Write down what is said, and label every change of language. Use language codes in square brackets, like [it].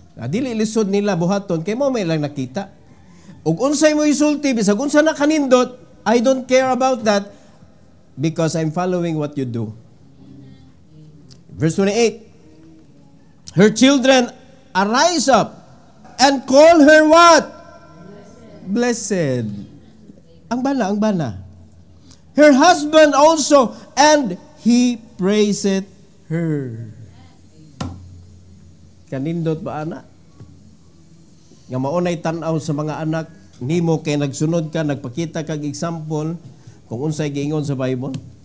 [ceb] Dili lisod nila buhaton kay mo may lang nakita. Ug unsay mo isulti bisag unsa na kanindot, [en] I don't care about that because I'm following what you do. Verse 28. Her children arise up and call her what? Blessed. [ceb] Ang bana. [en] Her husband also, and he praiseth her. [ceb] Kanindot ba ana? Nga maunay tanaw sa mga anak nimo kay nagsunod ka, nagpakita kag example kung unsay giingon sa Bible.